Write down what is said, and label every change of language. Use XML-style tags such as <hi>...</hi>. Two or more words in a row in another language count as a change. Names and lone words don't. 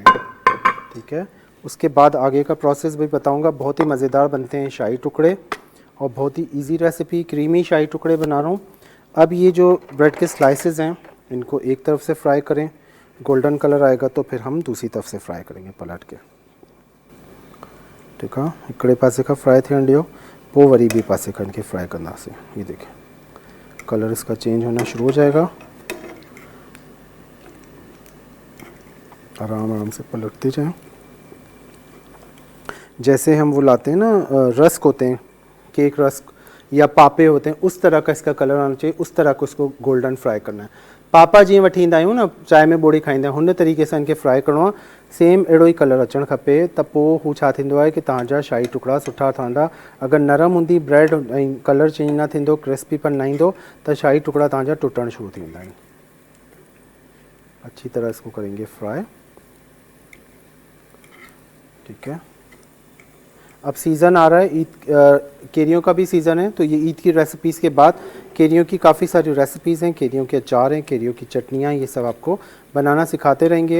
<ur>ٹھیک ہے، اس کے بعد آگے کا پروسیس بھی بتاؤں گا. بہت ہی مزیدار بنتے ہیں شاہی ٹکڑے اور بہت ہی</ur> <en>easy recipe,</en> <ur>کریمی شاہی ٹکڑے بنا رہا ہوں. اب یہ جو بریڈ کے سلائسز ہیں ان کو ایک طرف سے فرائی کریں,</ur> <en>golden colour</en> <ur>آئے گا تو پھر ہم دوسری طرف سے فرائی کریں گے پلٹ کے. ٹھیک ہے,</ur> <sd>हिकिड़े पासे का फ्राई थियण ॾियो, पोइ वरी ॿिए पासे खन के फ्राई कंदासीं।</sd> <ur>یہ دیکھیں کلر اس کا چینج ہونا شروع ہو جائے گا. آرام آرام سے پلٹتے جائیں. جیسے ہم وہ لاتے ہیں نا رسک ہوتے ہیں، کیک رسک یا پاپے ہوتے ہیں، اس طرح کا اس کا کلر آنا چاہیے. اس طرح کو اس کو</ur> <en>golden fry</en> <ur>کرنا ہے.</ur> <sd>पापा जीअं वठी ईंदा आहियूं न चांहि में ॿोड़ी खाईंदा आहियूं, हुन तरीक़े सां इनखे फ्राई करिणो आहे। सेम अहिड़ो ई कलर अचणु खपे, त पोइ हू छा थींदो आहे कि तव्हांजा शाही टुकड़ा सुठा ठहंदा। अगरि नरम हूंदी ब्रेड ऐं कलर चेंज न थींदो, क्रिस्पीपन न ईंदो, त शाही टुकड़ा तव्हांजा टुटणु शुरू थी वेंदा आहिनि।</sd> <ur>اچھی طرح اس کو کریں گے فرائی۔ ٹھیک ہے، اب سیزن آ رہا ہے عید، کیریوں کا بھی سیزن ہے، تو یہ عید کی ریسیپیز کے بعد کیریوں کی کافی ساری ریسیپیز ہیں. کیریوں کے اچار ہیں، کیریوں کی چٹنیاں، یہ سب آپ کو بنانا سکھاتے رہیں گے.</ur>